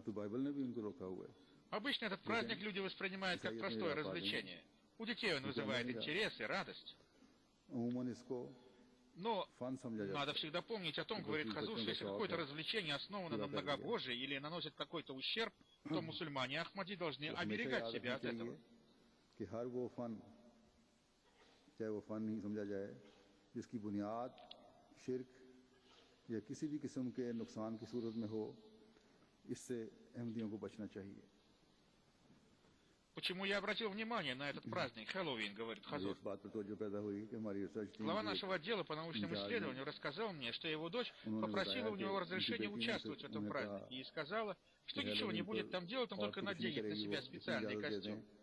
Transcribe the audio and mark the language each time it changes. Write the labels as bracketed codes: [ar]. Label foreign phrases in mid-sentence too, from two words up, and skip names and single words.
[ru] Обычно этот праздник люди воспринимают как простое развлечение. У детей он вызывает интерес и радость. Но надо всегда помнить о том, говорит Хазур, что если какое-то развлечение основано на многобожии или наносит какой-то ущерб, то мусульмане Ахмади должны оберегать себя от этого. [ur] کہ ہر وہ فن چاہے وہ فن ہی سمجھا جائے جس کی بنیاد شرک یا کسی بھی قسم کے نقصان کی صورت میں ہو، اس سے احمدیوں کو بچنا چاہیے. [ru] Почему я обратил внимание на этот праздник Хэллоуин, говорит Хазур. Глава нашего отдела по научным исследованиям рассказал мне, что его дочь попросила у него разрешения участвовать в этом празднике и сказала, что ничего не будет там делать, он только наденет на себя специальный костюм.